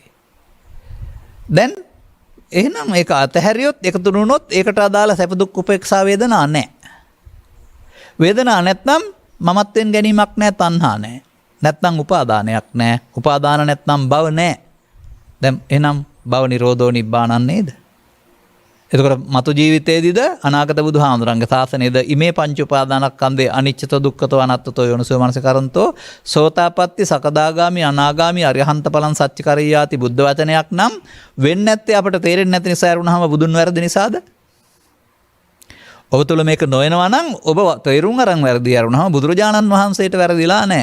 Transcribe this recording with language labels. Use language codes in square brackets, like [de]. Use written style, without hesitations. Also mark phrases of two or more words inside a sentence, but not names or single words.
[si] දැන් එහෙනම් ඒක අතහැරියොත් එකතු වුණොත් ඒකට අදාළ සැප දුක් උපේක්ෂා වේදනා නැහැ. වේදනා නැත්නම් මමත්වෙන් ගැනීමක් නැහැ, තණ්හා නැහැ. නැත්නම් උපාදානයක් නැහැ. උපාදාන නැත්නම් භව නැහැ. දැන් එහෙනම් [pi] භව නිරෝධෝ නිබ්බානං [si] නේද? එතකොට මතු ජීවිතයේදීද අනාගත බුදුහාමුදුරන්ගේ ශාසනයේද [pi] ඉමේ පංච උපාදානස්කන්ධේ අනිච්චතෝ දුක්ඛතෝ අනාත්තතෝ යෝනිසෝ මනසිකරන්තෝ සෝතාපට්ටි සකදාගාමි අනාගාමි අරිහන්ත ඵලං සච්චිකරියාති [si] බුද්ධ වචනයක් නම් වෙන්නේ නැත්තේ අපට තේරෙන්නේ නැති නිසා වුණාම බුදුන් වැරදි නිසාද? ඔබ තුළ මේක නොයනවා නම් ඔබ තේරුම් අරන් වැරදි යරුණාම බුදුරජාණන් වහන්සේට වැරදිලා නැහැ.